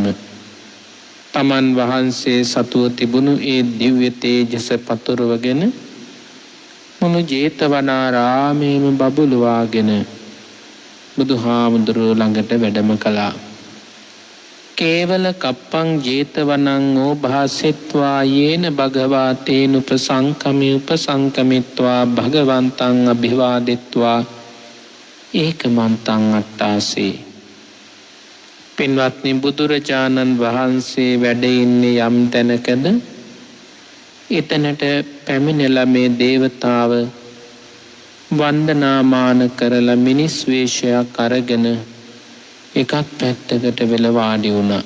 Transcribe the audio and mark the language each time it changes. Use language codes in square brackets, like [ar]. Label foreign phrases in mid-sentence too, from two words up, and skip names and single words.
[si] තමන් වහන්සේ සතුව තිබුණු ඒ දිව්‍ය තේජස පතුරවගෙන මුළු ජේතවනාරාමයේම බබළුවාගෙන බුදුහාමුදුරුවෝ ළඟට වැඩම කළා. [pi] කේවල කප්පං ජේතවනං ඕභාසෙත්වා යේන භගවා තේන උපසංකමිත්වා භගවන්තං අභිවාදෙත්වා ඒකමන්තං අට්ඨාසේ. [si] පින්වත්නි, බුදුරජාණන් වහන්සේ වැඩ ඉන්නේ යම් තැනකද එතනට පැමිණලා මේ දේවතාව වන්දනාමාන කරලා මිනිස් වේශයක් අරගෙන එකක් පැත්තකට වෙලා වාඩි වුණා.